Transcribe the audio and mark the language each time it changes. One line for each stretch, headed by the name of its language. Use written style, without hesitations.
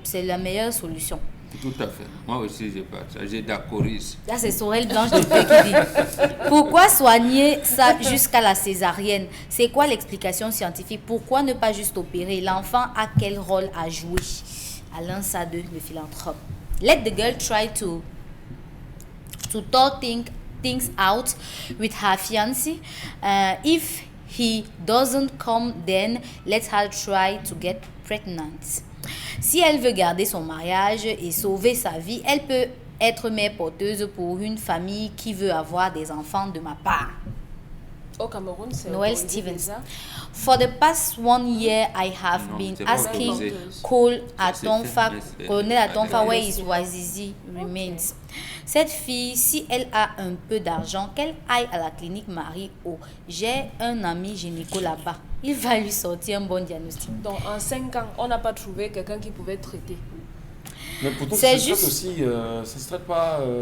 French: C'est la meilleure solution. Tout à fait. Moi aussi, j'ai partagé d'accoris. Là, c'est Sorel Blanche de Paix qui dit pourquoi soigner ça jusqu'à la césarienne? C'est quoi l'explication scientifique? Pourquoi ne pas juste opérer? L'enfant a quel rôle à jouer? Alain Sade, le philanthrope.
English: Let the girl try to talk things out with her fiancé. If he doesn't come, then let her try to get pregnant.
French: Si elle veut garder son mariage et sauver sa vie, elle peut être mère porteuse pour une famille qui veut avoir des enfants de ma part. Au Cameroun, c'est Noel Stevens.
English: For the past 1 year, I have been asking Colonel Atonfa where his Wazizi remains.
French: Cette fille, si elle a un peu d'argent, qu'elle aille à la clinique Marie-O. J'ai un ami gynéco là-bas. Il va lui sortir un bon diagnostic. Donc en 5 ans, on n'a pas trouvé quelqu'un qui pouvait traiter. Mais pourtant, c'est ça juste... aussi, ça se traite pas de